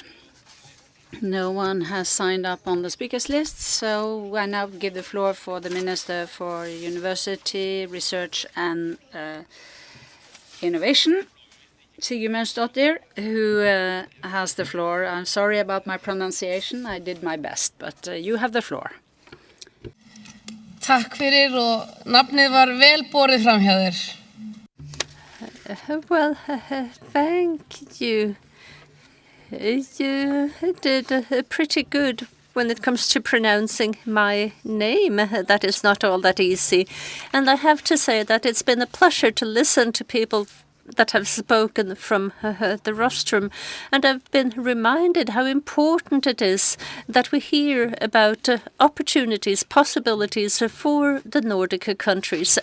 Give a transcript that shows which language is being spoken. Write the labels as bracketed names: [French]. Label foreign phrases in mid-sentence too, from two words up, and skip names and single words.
[English] No one has signed up on the speakers list, so I now give the floor for the Minister for University, Research and Innovation, Sigurmundsdóttir, who has the floor. I'm sorry about my pronunciation. I did my best, but you have the floor. [Icelandic] Takk fyrir og nafnið var vel borið fram hjá þér. [English] Well, thank you. You did pretty good when it comes to pronouncing my name. That is not all that easy. And I have to say that it's been a pleasure to listen to people that have spoken from the rostrum, and I've been reminded how important it is that we hear about opportunities, possibilities for the Nordic countries.